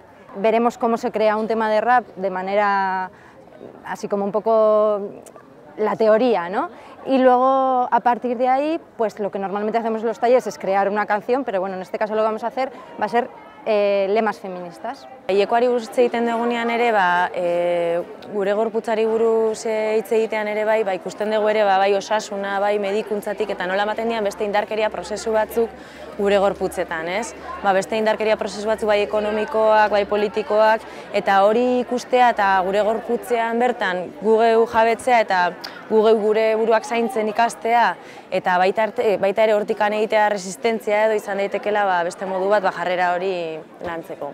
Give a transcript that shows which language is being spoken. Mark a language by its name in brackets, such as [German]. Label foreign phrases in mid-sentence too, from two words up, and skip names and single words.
[Spanish] Veremos cómo se crea un tema de rap de manera así como un poco la teoría, ¿no? Y luego, a partir de ahí, pues lo que normalmente hacemos en los talleres es crear una canción, pero bueno, en este caso lo que vamos a hacer va a ser lemas feministas. [Basque] Hilekoari buruz hitz egiten dugunean ere, gure gorputzari buruz hitz egitean ere bai, ikusten dugu ere bai osasuna, bai medikuntzatik, eta nola ematen dian beste indarkeria prozesu batzuk gure gorputzetan, ez? Beste indarkeria prozesu batzuk bai ekonomikoak, bai politikoak, eta hori ikustea eta gure gorputzean bertan gu geu jabetzea eta gu geu gure buruak zaintzen ikastea, eta baita ere hortikan egitea resistentzia edo izan daitekela beste modu bat jarrera hori lantzeko.